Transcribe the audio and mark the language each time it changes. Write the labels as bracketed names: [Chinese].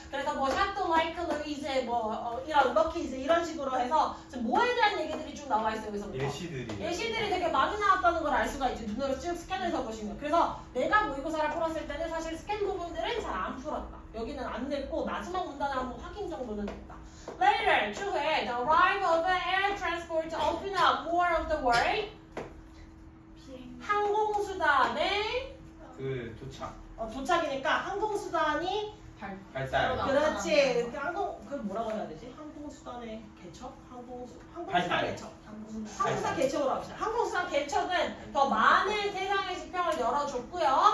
[Korean] 그래서 뭐 샤트 라이크 루이즈 뭐 이런 럭키즈 이런 식으로 해서 지금 뭐에 대한 얘기들이 쭉 나와 있어요. 여기서부터. 예시들이. 예시들이 되게 많이 나왔다는 걸 알 수가 있지. 눈으로 쭉 스캔해서 보시면. 그래서 내가 모의고사를 풀었을 때는 사실 스캔 부분들은 잘 안 풀었다. 여기는 안 냈고 마지막 문단을 한번 확인 정도는 했다. [English] Later, [Korean] 추후에 [English] the arrival of air transport to open up more of the world. [Korean] 항공수단의 그 도착 도착이니까 항공수단이 발달. 그렇지. 그 뭐라고 해야 되지? 항공수단의 개척? 항공수단 발달. 개척. 항공수단 개척으로 합시다. 항공수단 개척은 더 많은 세상의 지평을 열어줬고요.